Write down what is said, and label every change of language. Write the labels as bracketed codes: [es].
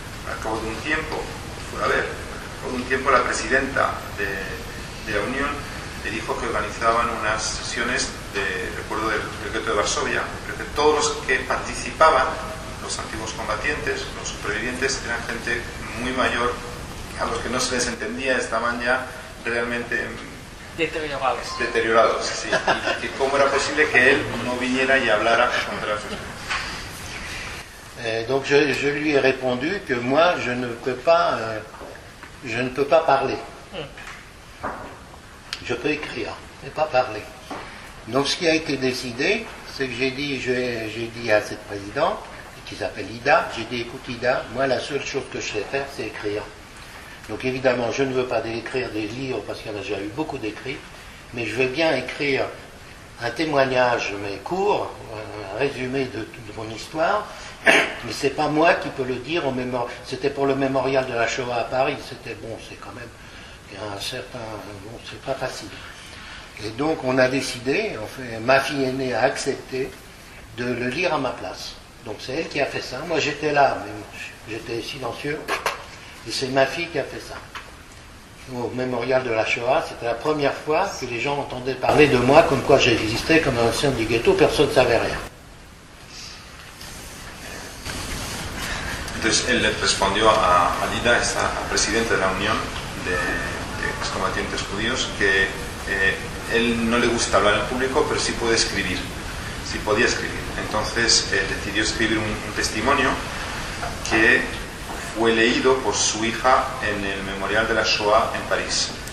[es] Al cabo de un tiempo, la presidenta de la unión le dijo que organizaban unas sesiones de recuerdo del gueto de Varsovia, pero que todos los que participaban, los antiguos combatientes, los supervivientes, eran gente muy mayor, a los que no se les entendía, estaban ya realmente deteriorados, sí. Y que cómo era posible que él no viniera y hablara contra sus... [fr] Donc je lui ai répondu que moi je ne peux pas parler. Je peux écrire, mais pas parler. Donc ce qui a été décidé, c'est que j'ai dit à cette présidente, qui s'appelle Ida, j'ai dit écoute Ida, moi la seule chose que je sais faire c'est écrire. Donc évidemment je ne veux pas écrire des livres parce qu'il y en a déjà eu beaucoup d'écrits, mais je veux bien écrire un témoignage mais court, un résumé de mon histoire, mais c'est pas moi qui peux le dire au mémorial. C'était pour le mémorial de la Shoah à Paris, c'était bon, c'est quand même c'est pas facile. Et donc on a décidé, ma fille aînée a accepté de le lire à ma place. Donc c'est elle qui a fait ça. Moi j'étais là, mais j'étais silencieux. Et c'est ma fille qui a fait ça. Au mémorial de la Shoah, c'était la première fois que les gens entendaient parler de moi comme quoi j'existais comme un ancien du ghetto, personne ne savait rien. [es] Entonces él le respondió a Lida, esta presidenta de la Unión de excombatientes judíos, que él no le gusta hablar en público, pero sí puede escribir, sí podía escribir. Entonces decidió escribir un testimonio que fue leído por su hija en el memorial de la Shoah en París.